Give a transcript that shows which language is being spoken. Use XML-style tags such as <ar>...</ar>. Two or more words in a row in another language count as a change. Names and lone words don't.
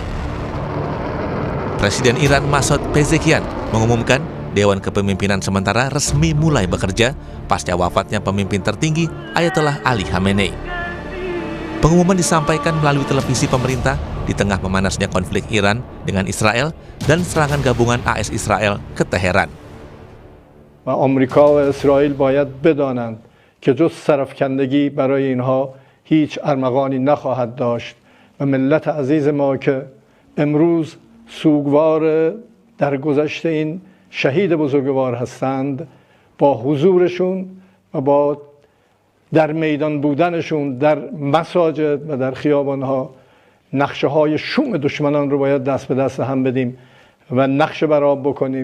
<id>Presiden Iran Masoud Pezeshkian mengumumkan Dewan Kepemimpinan Sementara resmi mulai bekerja pasca wafatnya pemimpin tertinggi Ayatollah Ali Khamenei. Pengumuman disampaikan melalui televisi pemerintah di tengah memanasnya konflik Iran dengan Israel dan serangan gabungan AS Israel ke Teheran.</id> <fa>و آمریکا و اسرائیل باید بدانند که جز سرفکندگی برای اینها هیچ ارمغانی نخواهد داشت و ملت عزیز ما که امروز سوگوار در گذشت این شهید بزرگوار هستند با حضورشون و با در میدان بودنشون در مساجد و در خیابانها نقشه های شوم دشمنان رو باید دست به دست هم بدیم و نقشه برآب بکنیم.</fa>